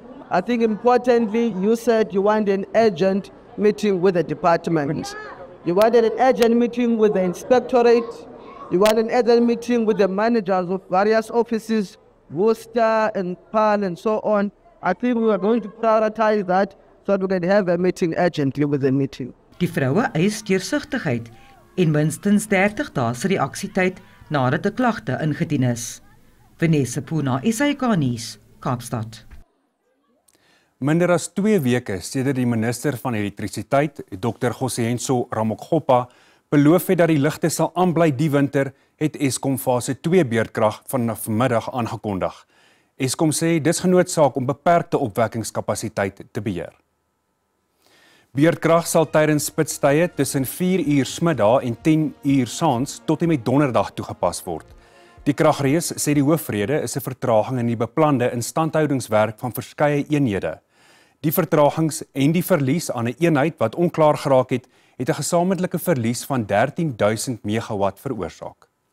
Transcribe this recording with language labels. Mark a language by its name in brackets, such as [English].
[English] I think importantly, you said you want an urgent meeting with the department. You wanted an urgent meeting with the inspectorate. You want an urgent meeting with the managers of various offices, Worcester and Paarl and so on. I think we are going to prioritize that so that we can have a meeting urgently with the meeting. [Afrikaans] Die vroue eis deursigtigheid en minstens 30 dae se reaksietyd nadat 'n klagte ingedien is. Vanessa Puna, SAK nuus, Kaapstad. Minder as 2 weke sedert die minister van elektrisiteit, Dr. Gosihenso Ramokgopa, beloof het dat die ligte sal aanbly die winter, het Eskom fase 2 beurtkrag vanaf middag aangekondig. Eskom sê dis genoodsaak om beperkte opwekkingskapasiteit te beheer. Beurtkrag sal tydens spitstye tussen 4 uur smiddag en 10 uur saans tot en met donderdag toegepas word. Die kragrees sê die hoofrede is 'n vertraging in die beplande instandhoudingswerk van verskeie eenhede. Die vertragings en die verlies aan 'n eenheid wat onklaar geraak het 'n gesamentlike verlies van 13.000 megawatt veroorsaak.